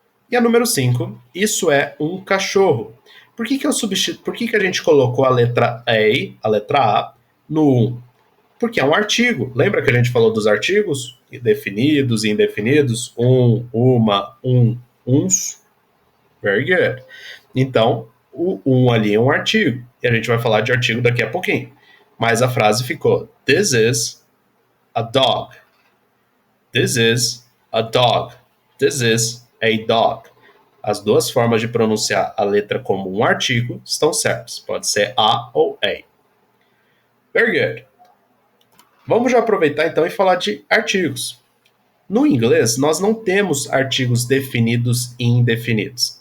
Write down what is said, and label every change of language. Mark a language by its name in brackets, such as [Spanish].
[Portuguese] E a número 5, isso é um cachorro. Por que a gente colocou a letra A, no 1? Porque é um artigo. Lembra que a gente falou dos artigos? Definidos e indefinidos. Uma, uns. [English] Very good. [Portuguese] Então, o ali é um artigo. E a gente vai falar de artigo daqui a pouquinho. Mas a frase ficou, [English] this is a dog. This is a dog. This is a dog. [Portuguese] As duas formas de pronunciar a letra como um artigo estão certas. Pode ser a ou a. [English] Very good. [Portuguese] Vamos já aproveitar então e falar de artigos. No inglês, nós não temos artigos definidos e indefinidos.